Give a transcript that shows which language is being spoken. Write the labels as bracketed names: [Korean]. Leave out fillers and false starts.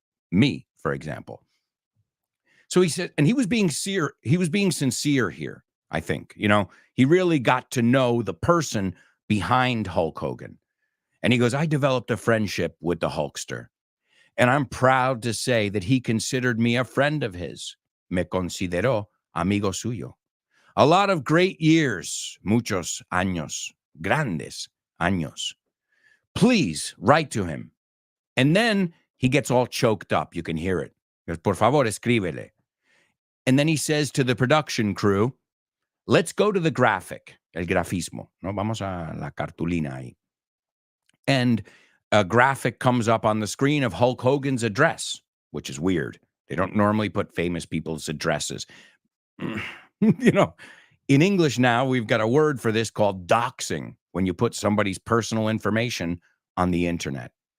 [English] Me, for example. So he said, and he was being sincere here, I think. You know, he really got to know the person behind Hulk Hogan. And he goes, I developed a friendship with the Hulkster. And I'm proud to say that he considered me a friend of his. [Spanish] Me consideró amigo suyo. [English] A lot of great years, [Spanish] muchos años, grandes años. [English] Please write to him. And then he gets all choked up. You can hear it. He goes, [Spanish] por favor, escríbele. [English] And then he says to the production crew, let's go to the graphic, [Spanish] el grafismo. No, vamos a la cartulina ahí. [English] And a graphic comes up on the screen of Hulk Hogan's address, which is weird. They don't normally put famous people's addresses. You know, in English now, we've got a word for this called doxing, when you put somebody's personal information on the internet.